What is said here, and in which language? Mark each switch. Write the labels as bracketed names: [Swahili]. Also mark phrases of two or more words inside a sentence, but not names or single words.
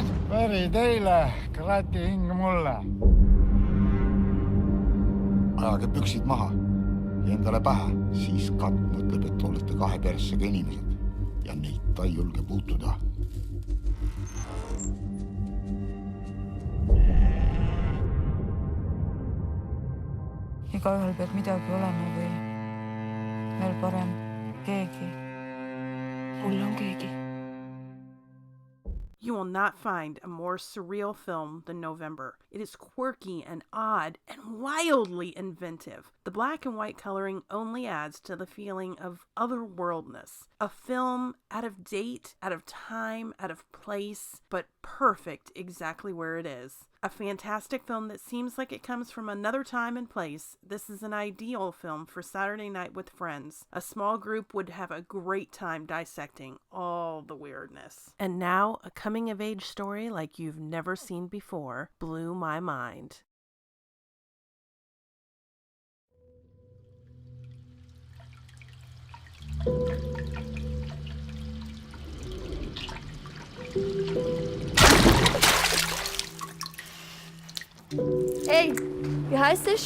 [Estonian] Veri teile, krati hing mulle. Ajage püksid maha ja endale pähe, siis katt mõtleb, et olete kahe persega inimesed ja neid ta ei julge puutuda. Igaühel peab midagi olema või veel parem, keegi. Mul on keegi. [English] You will not find a more surreal film than November. It is quirky and odd and wildly inventive. The black and white coloring only adds to the feeling of otherworldness. A film out of date, out of time, out of place, but perfect exactly where it is. A fantastic film that seems like it comes from another time and place. This is an ideal film for Saturday night with friends. A small group would have a great time dissecting all the weirdness. And now, a coming-of-age story like you've never seen before blew my mind. [German] Hey, wie heisst es?